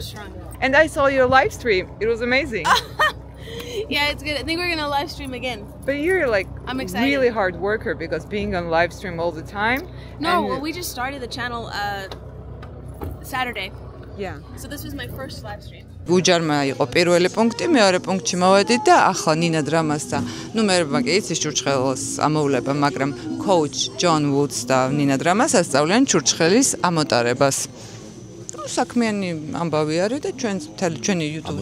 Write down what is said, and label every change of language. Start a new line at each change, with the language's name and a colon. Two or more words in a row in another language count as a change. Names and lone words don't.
English: And I saw your live stream. It was amazing. Yeah, it's good. I think we're gonna live stream again. But you're like I'm excited. really hard worker because being on live stream all the time. No, well, we just started the channel Saturday. Yeah. So this was my first live stream.
Georgian: უჯარმა იყო პირველი პუნქტი, მეორე პუნქტში მოვედით და ახლა ნინა დრამას და ნუ მე მაგ იცის ჩურჩხელს ამოვლება, მაგრამ coach John Woods და ნინა დრამას ასწავლიან ჩურჩხელის ამოტარებას. საქმიანი ამბავი არის და ჩვენი YouTube